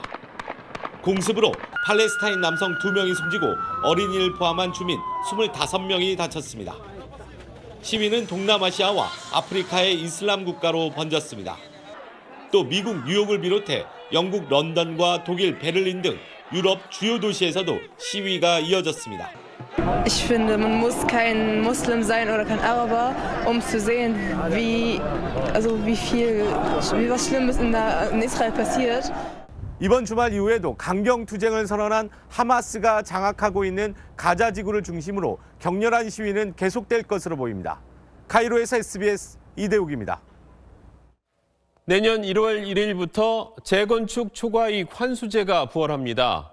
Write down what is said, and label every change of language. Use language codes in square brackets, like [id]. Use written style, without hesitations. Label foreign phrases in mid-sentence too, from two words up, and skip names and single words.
[ko] 공습으로 팔레스타인 남성 2명이 숨지고 어린이를 포함한 주민 25명이 다쳤습니다. 시위는 동남아시아와 아프리카의 이슬람 국가로 번졌습니다. 또 미국 뉴욕을 비롯해 영국 런던과 독일 베를린 등 유럽 주요 도시에서도 시위가 이어졌습니다. [de] Ich finde, man muss kein Muslim sein oder kein Araber, zu sehen, wie was Schlimmes in Israel passiert. [ko] 이번 주말 이후에도 강경 투쟁을 선언한 하마스가 장악하고 있는 가자 지구를 중심으로 격렬한 시위는 계속될 것으로 보입니다. 카이로에서 SBS 이대욱입니다. 내년 1월 1일부터 재건축 초과이익 환수제가 부활합니다.